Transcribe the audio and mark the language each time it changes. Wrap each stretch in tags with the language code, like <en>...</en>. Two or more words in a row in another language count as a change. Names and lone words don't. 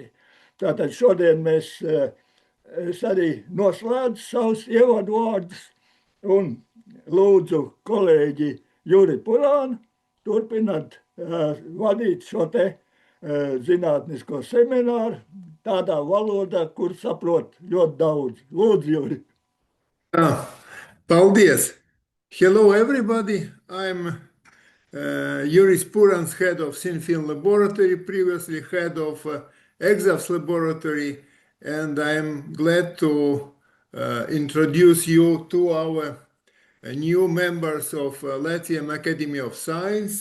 <lv>Tātad šodien es arī noslēdzu savus ievadu vārdus un lūdzu kolēģi Juri Purānu turpināt vadīt šo te zinātnisko semināru tādā valodā, kur saprot ļoti daudz. Lūdzu, Juri. Paldies!</lv> <en>Hello, everybody. I'm Juris Purāns, head of Thin Film Laboratory, previously head of EXAFS Laboratory, and I'm glad to introduce you to our new members of Latvian Academy of Science.</en>